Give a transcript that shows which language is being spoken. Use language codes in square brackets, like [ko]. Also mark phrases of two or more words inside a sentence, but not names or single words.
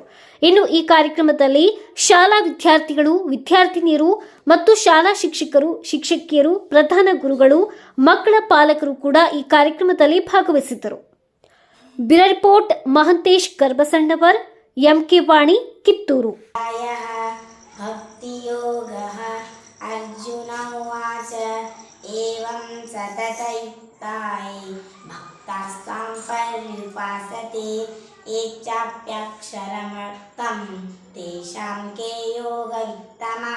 [kn] ಇನ್ನು ಈ ಕಾರ್ಯಕ್ರಮದಲ್ಲಿ ಶಾಲಾ ವಿದ್ಯಾರ್ಥಿಗಳು, ವಿದ್ಯಾರ್ಥಿನಿಯರು ಮತ್ತು ಶಾಲಾ ಶಿಕ್ಷಕರು, ಶಿಕ್ಷಕಿಯರು, ಪ್ರಧಾನ ಗುರುಗಳು, ಮಕ್ಕಳ ಪಾಲಕರು ಕೂಡ ಈ ಕಾರ್ಯಕ್ರಮದಲ್ಲಿ ಭಾಗವಹಿಸಿದ್ದರು. [en] bureau report [kn] ಮಹಂತೇಶ್ ಗರ್ಭಸಣ್ಣವರ್, ಎಂಕೆ ವಾಣಿ, ಕಿತ್ತೂರು. [sa] अर्जुन उवाच एवं सततयुक्ताय भक्तास्त्वां पर्युपासते ये चाप्यक्षरमर्थं तेषां के योगवित्तमः.